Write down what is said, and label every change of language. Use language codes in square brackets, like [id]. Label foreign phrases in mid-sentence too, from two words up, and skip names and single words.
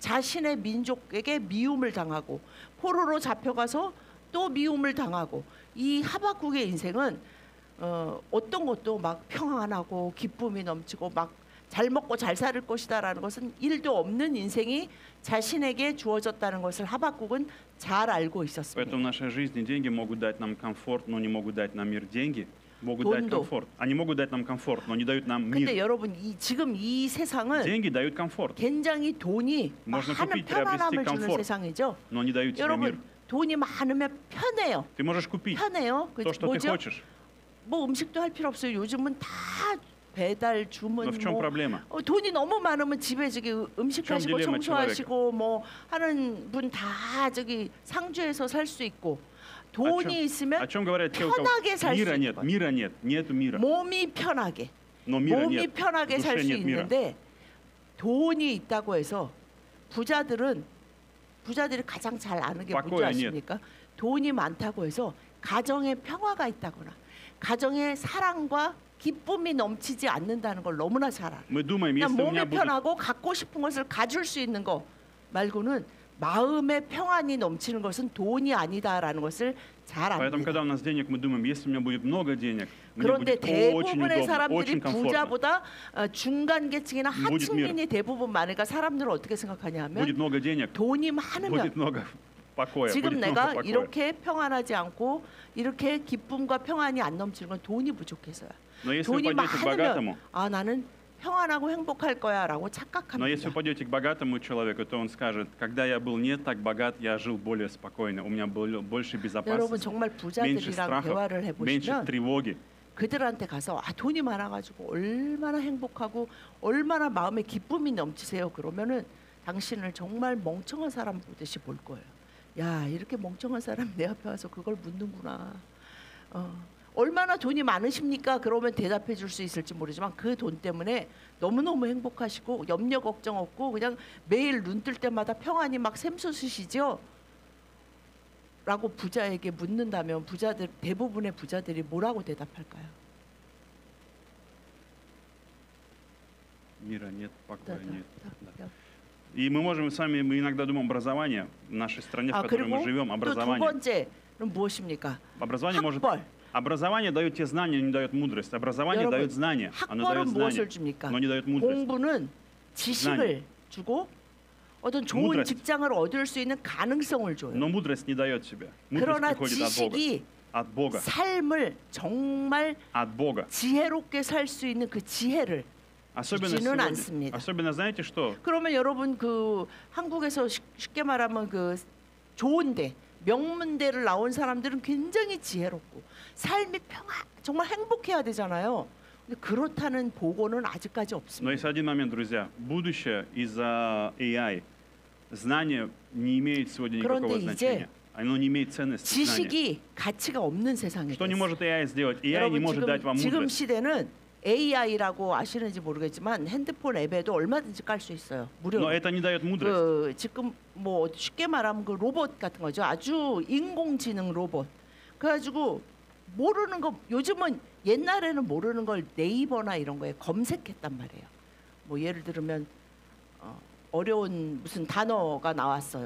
[ko] 자신의 민족에게 미움을 당하고 포로로 잡혀가서 또 미움을 당하고 이 하박국의 인생은 어떤 것도 막 평안하고 기쁨이 넘치고 막 잘 먹고 잘 살 것이다라는 것은 일도 없는 인생이 자신에게 주어졌다는 것을 하박국은 잘 알고 있었습니다. [ru] Поэтому в нашей жизни деньги могут дать нам комфорт, но не могут дать нам мир. Деньги могут дать [ko] 돈도. [ru] комфорт. Они могут дать нам комфорт, но не дают нам [ko] 근데 [ru] мир. [ko] 여러분 지금 이 세상은 [ru] Деньги дают комфорт, [ko] 굉장히 돈이 [ru] можно [ko] 많은 [ru] купить, приобрести [ko] 편안함을 주는 [ru] комфорт. [ko] 세상이죠. [ru] но не дают тебе мир. [ko] 여러분 돈이 많으면 편해요. [ru] Ты можешь купить [ko] 편해요. 그 [ru] то, что ты [ko] 뭐죠? [ru] хочешь. [ko] 뭐 음식도 할 필요 없어요. 요즘은 다 배달 주문 [ru] Но в чем [ko] 뭐 [ru] проблема? [ko] 돈이 너무 많으면 집에 저기 음식 좀 하시고 딜레마 청소하시고 뭐 하는 분 다 저기 상주에서 살 수 있고 돈이 [ru] О [ko] 있으면 [ru] чем говорят те, у кого [ko] 편하게 살 수 [ru] мира [ko] 있는 [ru] нет, [ko] 거예요. [ru] мира нет, нету мира. [ko] 몸이 편하게 [ru] Но мира [ko] 몸이 [ru] нет, в [ko] 편하게 살 [ru] душе [ko] 수 [ru] нет мира. [ko] 있는데 돈이 있다고 해서 부자들이 가장 잘 아는 게 뭔지 바꿔야 아십니까? 돈이 많다고 해서 가정에 평화가 있다거나 가정에 사랑과 기쁨이 넘치지 않는다는 걸 너무나 잘 알아요. [ru] Мы думаем, [ko] 그냥 [ru] если у [ko] 몸이 [ru] меня будет [ko] 편하고 갖고 싶은 것을 가질 수 있는 거 말고는 마음의 평안이 넘치는 것은 돈이 아니다라는 것을 잘 [ru] Поэтому, [ko] 압니다. [ru] когда у нас денег, мы думаем, если у меня будет много денег, мне [ko] 그런데 [ru] будет очень [ko] 대부분의 [ru] удобно, [ko] 사람들이 [ru] очень комфортно. [ko] 부자보다 중간 계층이나 [ru] Будет [ko] 하층민이 대부분 많으니까 사람들은 어떻게 생각하냐 하면 [ru] Будет много денег, [ko] 돈이 많으면 [ru] будет много покоя, [ko] 지금 [ru] будет много [ko] 내가 [ru] покоя. [ko] 이렇게 평안하지 않고 이렇게 기쁨과 평안이 안 넘치는 건 돈이 부족해서야. [ru] Но если вы [ko] 돈이 [ru] пойдете к богатому, [ko] 많으면 나는 평안하고 행복할 거야라고 [ru] но [ko] 착각합니다. [ru] если вы пойдете к богатому человеку, то он скажет, когда я был не так богат, я жил более спокойно, у меня было больше [ko] 여러분 [ru] безопасности, [ko] 정말 [ru] меньше [ko] 부자들이랑 [ru] страхов, [ko] 대화를 [ru] меньше [ko] 해보시면 [ru] тревоги. [ko] 그들한테 가서 돈이 많아가지고 얼마나 행복하고 얼마나 마음에 기쁨이 넘치세요. 그러면은 당신을 정말 멍청한 사람 보듯이 볼 거예요. 야 이렇게 멍청한 사람이 내 앞에 와서 그걸 묻는구나. 얼마나 돈이 많으십니까? 그러면 대답해 줄 수 있을지 모르지만 그 돈 때문에 너무너무 행복하시고 염려 걱정 없고 그냥 매일 눈 뜰 때마다 평안이 막 샘솟으시죠? 라고 부자에게 묻는다면 대부분의 부자들이 뭐라고 대답할까요? [ru] Мира нет, покоя нет. да. И мы иногда думаем образование в нашей стране, в которой мы [ko] 그리고 [ru] живем, [ko] 또 두 [ru] образование. [ko] 번째는 무엇입니까? [ru] Образование может... [ko] 학벌. [ru] Образование дает те знания, не дает мудрость. Образование [ko] 여러분, [ru] дает знания, оно дает [ko] 학벌은 [ru] знания, [ko] 무엇을 줍니까? [ru] но не дает мудрость. [ko] 공부는 지식을 주고 어떤 좋은 [ru] Мудрость. [ko] 직장을 얻을 수 있는 가능성을 줘요. [ru] Но мудрость не дает тебе. Мудрость [ko] 그러나 [ru] приходит от Бога. [ko] 지식이 [ru] От Бога. [ko] 삶을 정말 [ru] От Бога. [ko] 지혜롭게 살 수 있는 그 지혜를 [ru] Особенно [ko] 주지는 [ru] сегодня. [ko] 않습니다. [ru] Особенно знаете что? [ko] 그러면 여러분 그 한국에서 쉽게 말하면 그 좋은데 명문대를 나온 사람들은 굉장히 지혜롭고 삶이 정말 행복해야 되잖아요. 근데 그렇다는 보고는 아직까지 [ru] Но [ko] 없습니다. [ru] есть один момент, друзья. Будущее из-за AI. Знание не имеет сегодня никакого [ko] 그런데 [ru] значения. Оно не имеет ценности. Знание. [ko] 지식이 가치가 없는 세상이 [ru] Что не [ko] 됐어요. [ru] может AI сделать? AI не [ko] 여러분 [ru] может дать вам [ko] 지금 [ru] мудрость. [ko] 시대는 AI라고 아시는지 모르겠지만 핸드폰 앱에도 얼마든지 깔 수 있어요. 무료로. [ru] Но это не дает мудрость. [ko] 그 지금 뭐 쉽게 말하면 그 로봇 같은 거죠. 아주 인공지능 로봇. 그래가지고 모르는 거 요즘은 옛날에는 모르는 걸 네이버나 이런 거에 검색했단 말이에요. 뭐 예를 들면 어려운 무슨 단어가 나왔어요.